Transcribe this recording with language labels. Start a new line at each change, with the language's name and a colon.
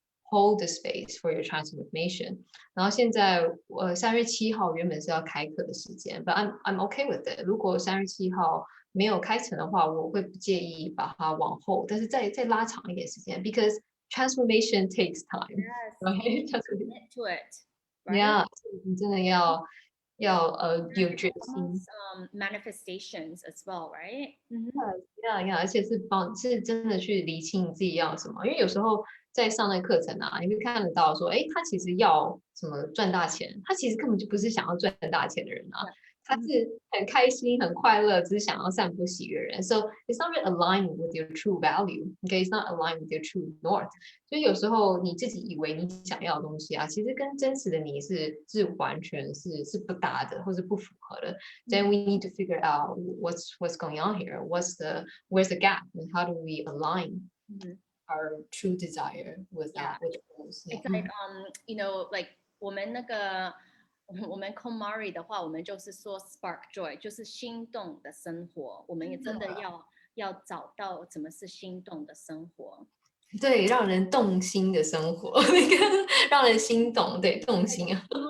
English: hold the space for your transformation。
Chinese: 然后现在3月7号原本是要开课的时间，
English: but I'm okay with it。
Chinese: 如果3月7号没有开成的话，我会不介意把它往后，但是再拉长一点时间，
English: because transformation takes time， Yes, right？ commit to it, right?
Chinese: Yeah，你真的要有决
English: It's
Chinese: 心。
English: almost manifestations as well, right?
Chinese: 呀，而且是真的去理清你自己要什么，因为有时候在上那个课程啊，你会看得到说，哎，他其实要什么赚大钱，他其实根本就不是想要赚大钱的人啊，
English: Yeah.
Chinese: 他是很开心、很快乐，只是想要散播喜悦的人。
English: So it's not really aligned with your true value, okay? It's not aligned with your true north.
Chinese: 所以有时候你自己以为你想要的东西啊，其实跟真实的你是完全是不搭的，或是不符合的。
English: Then we need to figure out what's going on here. Where's the gap, and how do we align our true desire with Yeah. with the goals? It's like like
Chinese: 我们那个我们 KonMari 的话，我们就是说 spark joy，就是心动的生活。我们也真的要找到怎么是心动的生活。对，让人动心的生活，那个让人心动，对，动心啊。